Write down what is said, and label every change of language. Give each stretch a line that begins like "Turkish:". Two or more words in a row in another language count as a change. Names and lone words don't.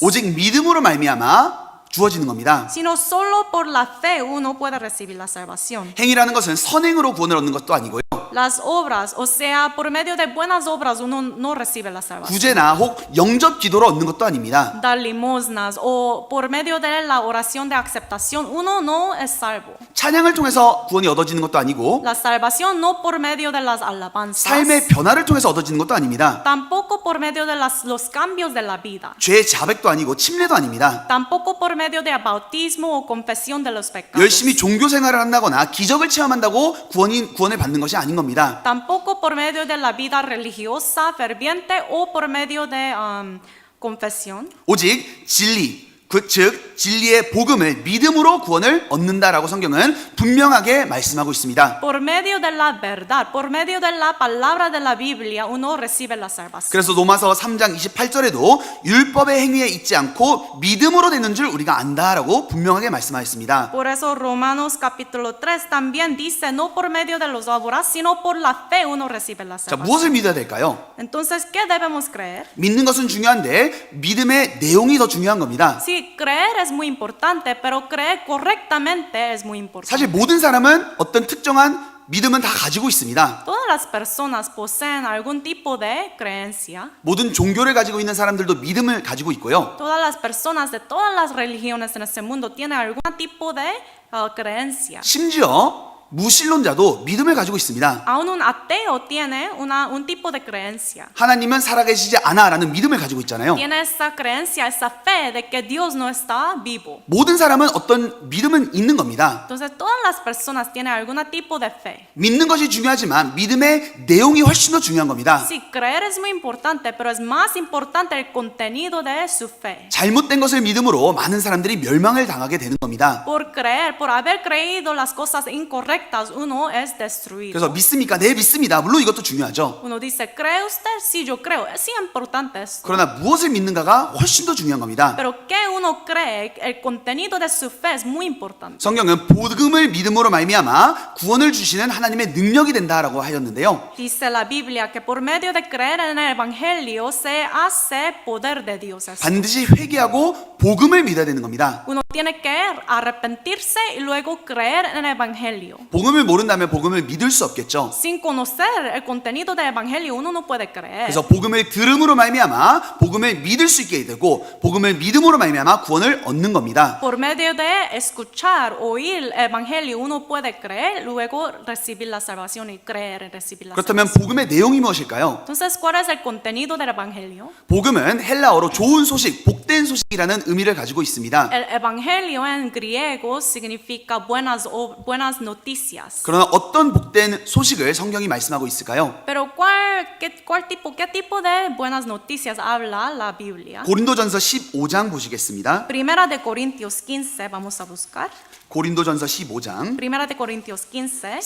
Korean: 오직 믿음으로 말미암아 주어지는 겁니다.
Spanish: sino solo por la fe uno puede recibir la salvación.
Korean: 행위라는 것은 선행으로 구원을 얻는 것도 아니고요.
Spanish: Las obras, o sea, por medio de buenas obras uno no recibe la salvación.
Korean: 구제나 혹 영접 기도로 얻는 것도 아닙니다.
Spanish: Dar limosnas o por medio de la oración de aceptación uno no es salvo.
Korean: 찬양을 통해서 구원이 얻어지는 것도 아니고
Spanish: La salvación no por medio de las alabanzas,
Korean: 삶의 변화를 통해서 얻어지는 것도 아닙니다.
Spanish: tampoco por medio de los cambios de la vida,
Korean: 죄 자백도 아니고 침례도 아닙니다.
Spanish: tampoco por medio de bautismo o confesión de los pecados,
Korean: 열심히 종교 생활을 한다거나 기적을 체험한다고 구원을 받는 것이 아닌 겁니다.
Spanish: tampoco por medio de la vida religiosa ferviente o por medio de confesión,
Korean: 오직 진리, 즉 진리의 복음을 믿음으로 구원을 얻는다라고 성경은 분명하게 말씀하고 있습니다.
Spanish: por medio de la verdad, por medio de la palabra de la Biblia uno recibe la salvación.
Korean: 그래서 로마서 3장 28절에도 율법의 행위에 있지 않고 믿음으로 되는 줄 우리가 안다라고 분명하게 말씀하였습니다.
Spanish: Por eso Romanos capítulo 3 también dice no por medio de los obras, sino por la fe uno recibe la
Korean: 자,
Spanish: salvación.
Korean: 무엇을 믿어야 될까요?
Spanish: Entonces, ¿qué debemos creer?
Korean: 믿는 것은 중요한데 믿음의 내용이 더 중요한 겁니다.
Spanish: Sí, creer es muy importante, pero creer correctamente es muy importante.
Korean: 사실 모든 사람은 어떤 특정한 믿음은 다 가지고 있습니다.
Spanish: Todas las personas poseen algún tipo de creencia.
Korean: 모든 종교를 가지고 있는 사람들도 믿음을 가지고 있고요.
Spanish: Todas las personas de todas las religiones en este mundo tienen algún tipo de creencia.
Korean: 심지어 무신론자도 믿음을 가지고 있습니다.
Spanish: Aún un ateo tiene un tipo de creencia.
Korean: 하나님은 살아계시지 않아라는 믿음을 가지고 있잖아요.
Spanish: Tiene esa creencia, esa fe de que Dios no está vivo.
Korean: 모든 사람은 어떤 믿음은 있는 겁니다.
Spanish: Entonces todas las personas tienen algún tipo de fe.
Korean: 믿는 것이 중요하지만 믿음의 내용이 훨씬 더 중요한 겁니다.
Spanish: Sí, creer es muy importante, pero es más importante el contenido de su fe.
Korean: 잘못된 것을 믿음으로 많은 사람들이 멸망을 당하게 되는 겁니다.
Spanish: Por creer, por haber creído las cosas incorrectas, incorrectas, uno es destruido.
Korean: 그래서 믿습니까? 네, 믿습니다. 물론 이것도 중요하죠.
Spanish: Uno dice, ¿cree usted? Sí, yo creo. Es importante esto.
Korean: 그러나 무엇을 믿는가가 훨씬 더 중요한 겁니다.
Spanish: Pero ¿qué uno cree? El contenido de su fe es muy importante.
Korean: 성경은 복음을 믿음으로 말미암아 구원을 주시는 하나님의 능력이 된다라고 하였는데요.
Spanish: Dice la Biblia que por medio de creer en el Evangelio se hace poder de Dios.
Korean: 반드시 회개하고 복음을 믿어야 되는 겁니다.
Spanish: Uno tiene que arrepentirse y luego creer en el Evangelio.
Korean: 복음을 모른다면 복음을 믿을 수 없겠죠.
Spanish: Sin conocer el contenido del Evangelio, uno no puede creer.
Korean: 그래서 복음을 들음으로 말미암아 복음을 믿을 수 있게 되고 복음을 믿음으로 말미암아 구원을 얻는 겁니다.
Spanish: Por medio de escuchar, oír el Evangelio, uno puede creer, luego recibir la salvación y creer en recibir la
Korean: 그렇다면
Spanish: salvación.
Korean: 복음의 내용이 무엇일까요?
Spanish: Entonces, ¿cuál es el contenido del Evangelio?
Korean: 복음은 헬라어로 좋은 소식, 복된 소식이라는 의미를 가지고 있습니다.
Spanish: El Evangelio en griego significa buenas noticias.
Korean: 그러나 어떤 복된 소식을 성경이 말씀하고 있을까요?
Spanish: Pero ¿qué tipo de buenas noticias habla la Biblia?
Korean: 고린도전서 15장 보시겠습니다.
Spanish: Primera de Corintios 15, vamos a buscar.
Korean: 고린도전서 15장
Spanish: Primera de Corintios 15.